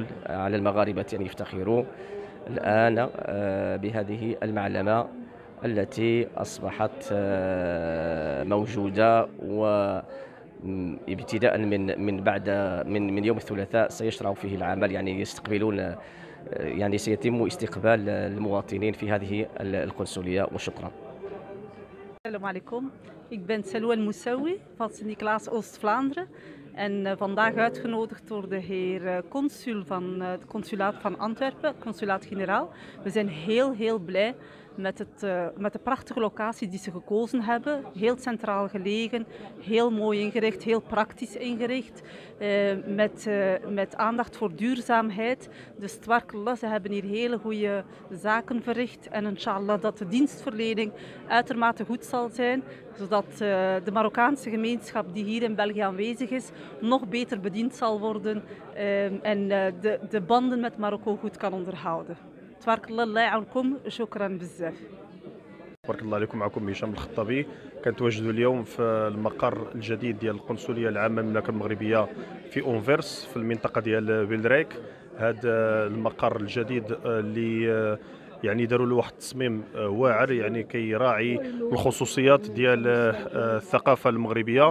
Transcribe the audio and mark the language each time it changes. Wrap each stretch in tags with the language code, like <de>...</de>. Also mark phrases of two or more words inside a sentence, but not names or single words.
<ar>على المغاربة أن يفتخروا الآن بهذه المعلمة التي أصبحت موجودة، وابتداء من يوم الثلاثاء سيشرع فيه العمل. يعني يستقبلون يعني سيتم استقبال المواطنين في هذه القنصلية. وشكرا. السلام عليكم.</ar> <nl>Ik ben Selwa Moussaoui van Sint-Niklaas Oost-Vlaanderen en vandaag uitgenodigd door de heer consul van het consulaat van Antwerpen, consulaat-generaal. We zijn heel blij met de prachtige locatie die ze gekozen hebben. Heel centraal gelegen, heel mooi ingericht, heel praktisch ingericht. Met aandacht voor duurzaamheid. Dus twarkallah, ze hebben hier hele goede zaken verricht. En inshallah dat de dienstverlening uitermate goed zal zijn. Zodat de Marokkaanse gemeenschap die hier in België aanwezig is, nog beter bediend zal worden. En de banden met Marokko goed kan onderhouden.</nl> <ar>تبارك الله الله يعاونكم. شكرا بزاف. بارك الله عليكم. معكم هشام الخطابي. كنتواجدوا اليوم في المقر الجديد ديال القنصليه العامه للمملكه المغربيه في اونفيرس في المنطقه ديال بيلريك. هذا المقر الجديد اللي يعني داروا له واحد التصميم واعر يعني كيراعي الخصوصيات ديال الثقافه المغربيه.</ar>